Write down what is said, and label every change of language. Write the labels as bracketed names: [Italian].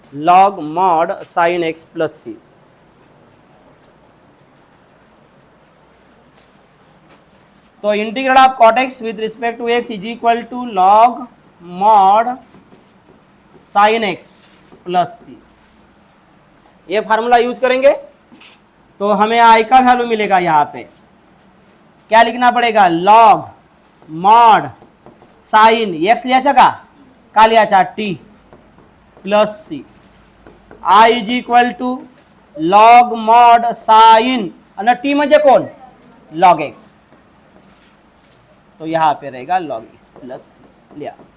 [English] log mod sin x plus c. [Hindi] तो integral of cot x [English] with respect to x is equal to log mod sin x plus c. [Hindi] ये formula use करेंगे तो हमें आई का value मिलेगा. यहाँ पे क्या लिखना पड़ेगा. [Marathi] लॉग मॉड साइन एक्स लिहायचा का लिहायचा T plus C. I is equal to log mod sine आणि टी म्हणजे कोण लॉग एक्स. [Hindi] तो यहाँ पे रहेगा लॉग एक्स प्लस सी. लिया.